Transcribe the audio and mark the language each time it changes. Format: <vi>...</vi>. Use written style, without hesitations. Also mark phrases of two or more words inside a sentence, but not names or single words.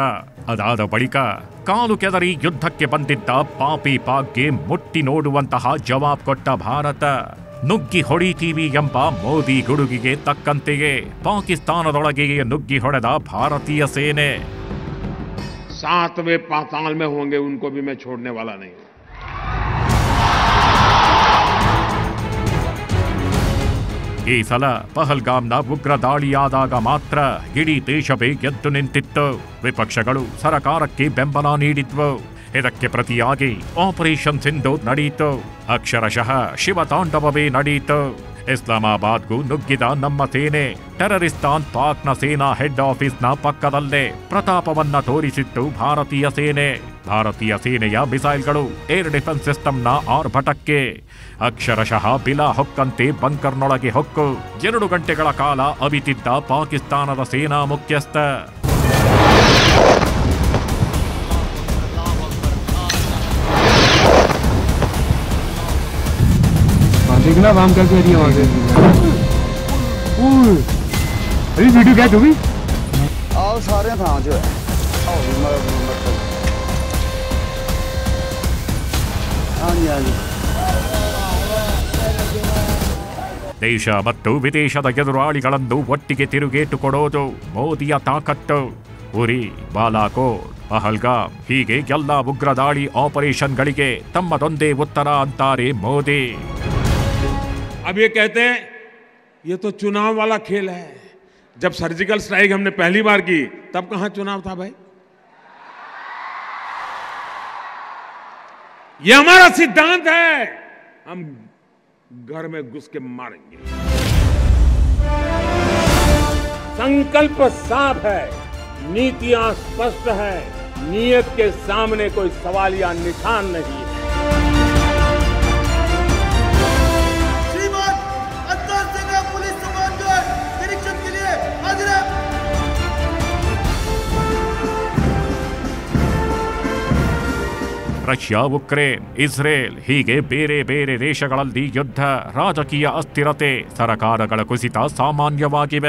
<kn>ಅದಾದ ಬಳಿಕ ಕಾಲು ಕೆದರಿ ಯುದ್ಧಕ್ಕೆ ಬಂದಿದ್ದ ಪಾಪಿ ಪಾಕ್ಗೆ ಮುಟ್ಟಿ ನೋಡುವಂತಹ ಜವಾಬ್ ಕೊಟ್ಟ ಭಾರತ. ನುಗ್ಗಿ ಹೊಡಿತೀವಿ ಎಂಬ ಮೋದಿ ಗುಡುಗಿಗೆ ತಕ್ಕಂತೆಯೇ ಪಾಕಿಸ್ತಾನದೊಳಗೆಯೇ ನುಗ್ಗಿ ಹೊಡೆದ ಭಾರತೀಯ ಸೇನೆ.</kn> <hi>7वें पाताल में होंगे उनको भी मैं छोड़ने वाला नहीं.</hi> <kn>ಈ ಸಲ ಪಹಲ್ಗಾಮ್ನ ಉಗ್ರ ದಾಳಿಯಾದಾಗ ಮಾತ್ರ ಇಡೀ ದೇಶವೇ ಎದ್ದು ನಿಂತಿತ್ತು. ವಿಪಕ್ಷಗಳು ಸರಕಾರಕ್ಕೆ ಬೆಂಬಲ ನೀಡಿದ್ವು. ಇದಕ್ಕೆ ಪ್ರತಿಯಾಗಿ ಆಪರೇಷನ್ ಸಿಂಧು ನಡೆಯಿತು. ಅಕ್ಷರಶಃ ಶಿವತಾಂಡವವೇ ನಡೆಯಿತು. ಇಸ್ಲಾಮಾಬಾದ್ಗೂ ನುಗ್ಗಿದ ನಮ್ಮ ಸೇನೆ ಟೆರರಿಸ್ತಾನ್ ಪಾಕ್ನ ಸೇನಾ</kn> <en>head office</en> <kn>ಪಕ್ಕದಲ್ಲೇ ಪ್ರತಾಪವನ್ನ ತೋರಿಸಿತ್ತು ಭಾರತೀಯ ಸೇನೆ. ಭಾರತೀಯ ಸೇನೆಯ ಮಿಸೈಲ್ಗಳು</kn> <en>air defense system</en> <kn>ಆರ್ಭಟಕ್ಕೆ ಅಕ್ಷರಶಃ ಬಿಲ ಹೊಕ್ಕಂತೆ ಬಂಕರ್ನೊಳಗೆ ಹೊಕ್ಕು 2 ಗಂಟೆಗಳ ಕಾಲ ಅವಿತಿದ್ದ ಪಾಕಿಸ್ತಾನದ ಸೇನಾ ಮುಖ್ಯಸ್ಥ.</kn> <hi>देखना काम करके रही है वहां से. अरे वीडियो क्या तू भी आओ सारे थां जो है आओ हाँ जी.</hi> <kn>ದೇಶ ಮತ್ತು ವಿದೇಶದ ಎದುರಾಳಿಗಳನ್ನು ಒಟ್ಟಿಗೆ ತಿರುಗೇಟು ಕೊಡೋದು ಮೋದಿಯ ತಾಕತ್ತು. ಉರಿ, ಬಾಲಾಕೋಟ್, ಪಹಲ್ಗಾಮ್ ಹೀಗೆ ಎಲ್ಲ ಉಗ್ರ ದಾಳಿ ಆಪರೇಷನ್ಗಳಿಗೆ ತಮ್ಮದೊಂದೇ ಉತ್ತರ ಅಂತಾರೆ ಮೋದಿ.</kn> <hi>अब ये कहते हैं ये तो चुनाव वाला खेल है. जब</hi> <en>surgical strike</en> <hi>हमने पहली बार की तब कहां चुनाव था भाई? ये हमारा सिद्धांत है. हम घर में घुस के मारेंगे. संकल्प साफ है, नीतियां स्पष्ट है, नियत के सामने कोई सवाल या निशान नहीं है.</hi> <kn>ರಷ್ಯಾ, ಉಕ್ರೇನ್, ಇಸ್ರೇಲ್ ಹೀಗೆ ಬೇರೆ ಬೇರೆ ದೇಶಗಳಲ್ಲಿ ಯುದ್ಧ, ರಾಜಕೀಯ ಅಸ್ಥಿರತೆ, ಸರಕಾರಗಳ ಕುಸಿತ ಸಾಮಾನ್ಯವಾಗಿವೆ.</kn>